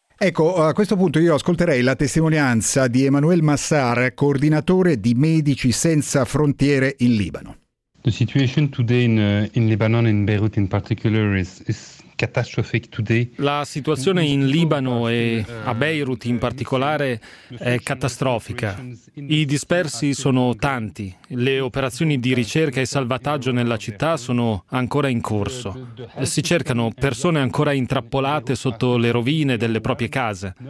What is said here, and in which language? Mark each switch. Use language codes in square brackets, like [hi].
[it] Ecco, a questo punto io ascolterei la testimonianza di Emmanuel Massar, coordinatore di Medici Senza Frontiere in Libano. [en] The situation today in Lebanon and Beirut in particular is catastrophic today. [it] La situazione in Libano e a Beirut in particolare è catastrofica. I dispersi sono tanti. Le operazioni di ricerca e salvataggio nella città sono ancora in corso. Si cercano persone ancora intrappolate sotto le rovine delle proprie case.